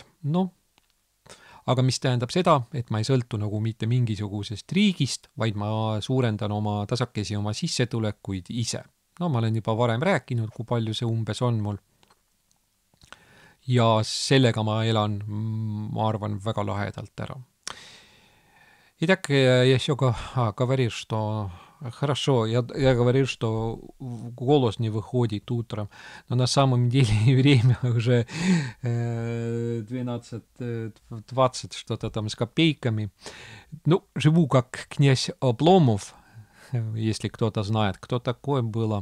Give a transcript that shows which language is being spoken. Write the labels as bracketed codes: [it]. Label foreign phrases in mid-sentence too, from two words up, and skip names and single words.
[et] No, aga mis tähendab seda, et ma ei sõltu nagu mitte mingisugusest riigist, vaid ma suurendan oma tasakesi oma sissetulekuid ise. No ma olen juba varem rääkinud, kui palju see umbes on mul. Ja sellega ma elan, ma arvan, väga lahedalt ära. [ru] Итак, я еще говорил, что Хорошо, я говорил, что голос не выходит утром, но на самом деле время уже 12:20, что-то там с копейками. Ну, живу как князь Обломов, если кто-то знает, кто такой было.